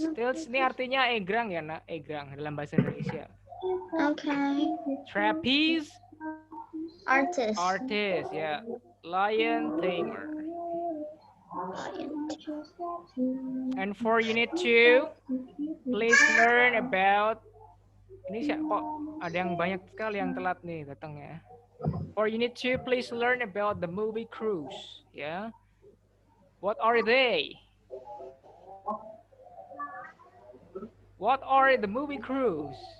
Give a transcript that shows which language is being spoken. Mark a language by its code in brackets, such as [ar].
[id] Stilts ini artinya egrang ya, nak? Egrang dalam bahasa Indonesia. [en] Okay. Trapeze, Artist. ya. Lion tamer. And for unit 2, please learn about. [id] Ini kok ada yang banyak sekali yang telat nih datangnya. [en] For unit 2, please learn about the movie Cruise. Yeah. What are they? What are the movie Cruise?